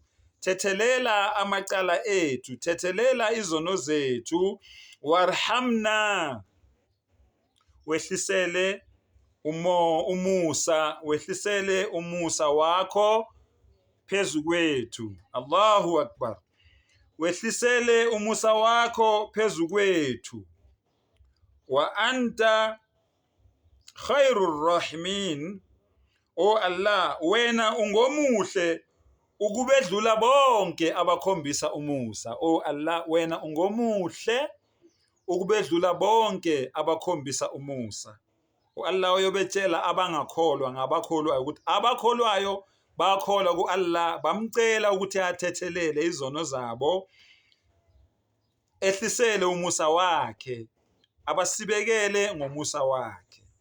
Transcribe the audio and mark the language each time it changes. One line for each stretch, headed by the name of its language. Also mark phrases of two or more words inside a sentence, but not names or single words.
Zulu: Thethelela amacala ethu, thethelela izono zethu.
Arabic: Warhamna.
Zulu: Wehlisele wehlisele umusa wakho phezu kwethu.
Arabic: الله أكبر.
Zulu: Wehlisele umusa wakho phezu kwethu.
Arabic: وأنت خير الراحمين.
Zulu: O Allah, wena ungomuhle ukubedlula bonke abakhombisa umusa. O Allah, wena ungomuhle ukubedlula bonke abakhombisa umusa. uAllah uyobetshela abangakholwa ngabakholwayo ukuthi abakholwayo bakholwa kuAllah, bamcela ukuthi athethelele izono zabo, ehlisele umusa wakhe, abasibekele ngomusa wakhe.